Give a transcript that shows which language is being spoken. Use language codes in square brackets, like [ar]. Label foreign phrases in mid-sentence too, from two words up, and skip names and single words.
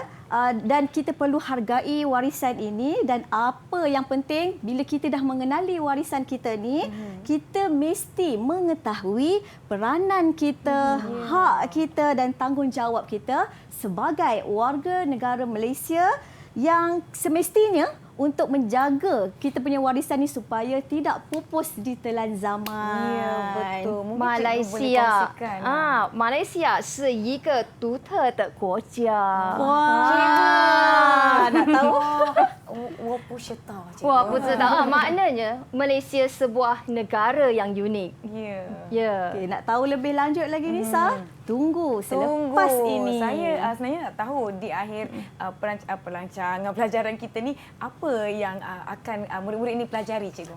[ms] Dan kita perlu hargai warisan ini dan apa yang penting bila kita dah mengenali warisan kita ni, kita mesti mengetahui peranan kita, hak kita dan tanggungjawab kita sebagai warga negara Malaysia yang semestinya untuk menjaga kita punya warisan ni supaya tidak pupus di telan zaman. Ya, betul. Mungkin cikgu boleh 马来西亚 kongsikan. [zh] 马来西亚是一个独特的国家。 [ms] Wah, nak tahu? [zh] 我不知道，cikgu. 我不知道 [ms] maknanya Malaysia sebuah negara yang unik. Ya. Ya. Okey, nak tahu lebih lanjut lagi Nisa? Tunggu selepas ini. Saya sebenarnya nak tahu di akhir perancangan pelajaran kita ni apa yang akan murid-murid ini pelajari, cikgu.